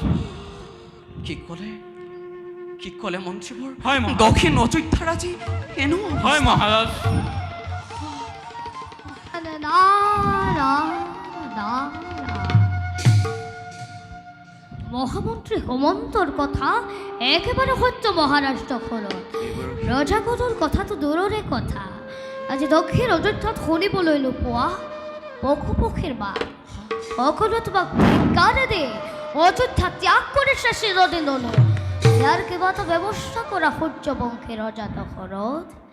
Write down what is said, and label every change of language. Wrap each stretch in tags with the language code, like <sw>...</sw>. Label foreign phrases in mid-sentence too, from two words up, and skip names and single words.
<as>কি ক'লে মন্ত্ৰীবৰ? হয় মহাৰাজ। দক্ষিণ অযোধ্যাৰ আজি এনো হয় মহাৰাজ।</as> <bn>মহামন্ত্রী হেমন্তর কথা একেবারে সত্য মহারাজ।</bn> <as>তখন ৰজাগণৰ কথাটো দূৰৰে কথা। আজি দক্ষিণ অযোধ্যাত শুনিবলৈ নোপোৱা পশু পক্ষীৰ মাত সকলোৱে তোমাক ধিক্কাৰে দে অযোধ্যা ত্যাগ কৰিছে চিৰদিনলৈ। ইয়াৰ কিবা এটা ব্যৱস্থা কৰা সূৰ্যবংশী ৰজা দশৰথ।</as>